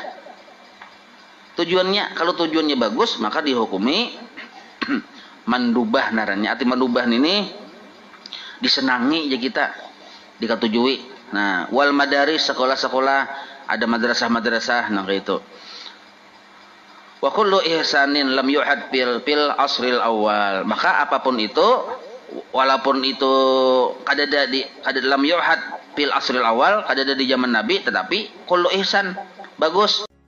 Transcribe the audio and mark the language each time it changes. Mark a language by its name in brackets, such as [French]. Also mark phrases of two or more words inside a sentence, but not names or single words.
[Banjar] Tujuannya, kalau tujuannya bagus maka dihukumi mandubah narannya. Arti mandubah ini disenangi ya kita, dikatujui. Nah, wal madaris, sekolah-sekolah, ada madrasah-madrasah, nah kayak itu. [Arabic] وكل إحسان لم يعهد في العصر الأول. [Banjar] Maka apapun itu, walaupun itu kadada [Arabic] لم يعهد في العصر الأول, [Banjar] kadada di zaman Nabi, tetapi [Arabic] كل إحسان [Banjar] bagus.